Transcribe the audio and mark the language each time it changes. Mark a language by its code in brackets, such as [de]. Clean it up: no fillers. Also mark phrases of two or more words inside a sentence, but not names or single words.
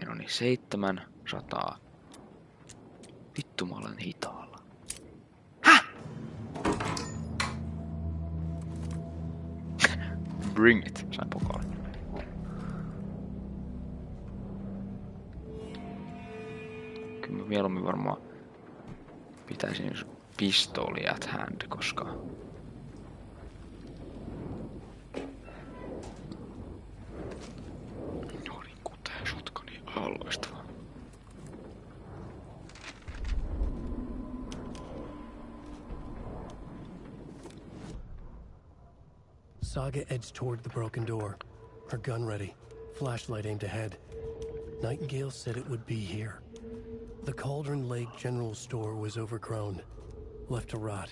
[fi] 700. Vittu mä olen hitaalla. Häh? [en] Bring it, [fi] sain pokaalin. Kyllä mä mieluummin varmaan pitäisin pistooli [en] at hand, [fi] koska noin kutee shotguni loistavaa. [en] Saga edged toward the broken door, her gun ready, flashlight aimed ahead. Nightingale said it would be here. The Cauldron Lake General Store was overgrown, left to rot.